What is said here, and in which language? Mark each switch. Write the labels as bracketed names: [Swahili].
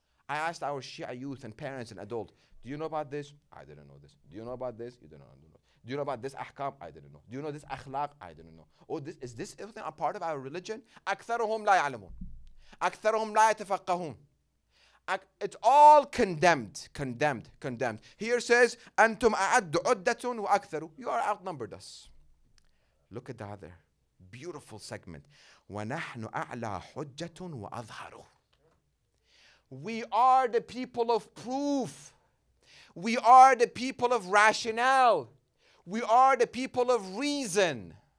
[English] I asked our Shia youth and parents and adults, do you know about this? I didn't know this. Do you know about this? You didn't know. Do you know about this ahkam? I didn't know. Do you know this akhlaq? I didn't know. Oh, is this everything a part of our religion? [Arabic] أَكْثَرُهُمْ لَا يَعْلَمُونَ. أكثرهم لا يتفقهون. [English] It's all condemned, condemned, condemned. Here says, [Arabic] أنتم أعد عدة وأكثر. [English] You are outnumbered us. Look at the other beautiful segment. [Arabic] ونحن أعلى حجة وأظهر. [English] We are the people of proof. We are the people of rationale. We are the people of reason.